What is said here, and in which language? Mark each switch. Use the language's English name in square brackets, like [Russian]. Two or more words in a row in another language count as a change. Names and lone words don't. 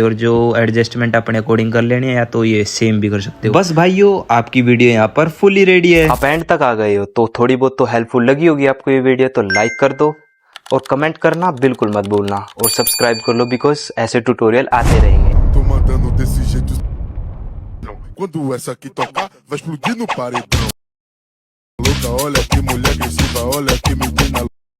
[Hindi] और जो एडजस्टमेंट अपने अकॉर्डिंग कर लेनी है, या तो ये सेम भी कर सकते हो। बस भाइयों, आपकी वीडियो यहाँ पर [English] fully ready [Hindi] है। आप एंड तक आ गए हो तो थोड़ी बहुत तो हेल्पफुल लगी होगी आपको ये वीडियो, तो लाइक कर दो और कमेंट करना बिल्कुल मत भूलना, और सब्सक्राइब कर लो, बिकॉज ऐसे ट्यूटोरियल आते रहेंगे। [Portuguese] Tô mandando desse jeito. Quando essa aqui tocar, vai explodir no paredão. Louca, olha que mulher agressiva, olha que menina.